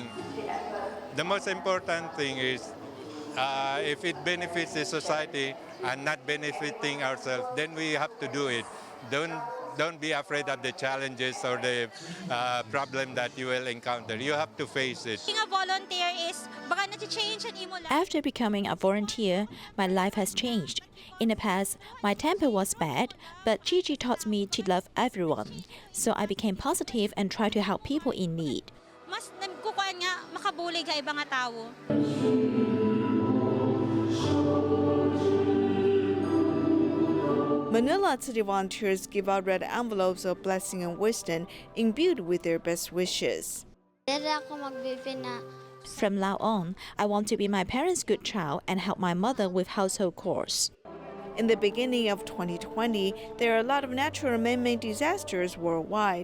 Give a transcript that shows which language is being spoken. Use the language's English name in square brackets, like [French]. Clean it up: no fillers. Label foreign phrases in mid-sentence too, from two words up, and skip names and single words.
[English] The most important thing is if it benefits the society and not benefiting ourselves, then we have to do it. Don't be afraid of the challenges or the problem that you will encounter. You have to face it. Being a volunteer is [Hiligaynon] baka na-change ang imo life. [English] After becoming a volunteer, my life has changed. In the past, my temper was bad, but Tzu Chi taught me to love everyone. So I became positive and tried to help people in need. [Hiligaynon] Mas nagkukuan nga makabulig sa ibang nga tao. [English] Manila City volunteers give out red envelopes of blessing and wisdom imbued with their best wishes. From now on, I want to be my parents' good child and help my mother with household chores. In the beginning of 2020, there are a lot of natural and man-made disasters worldwide.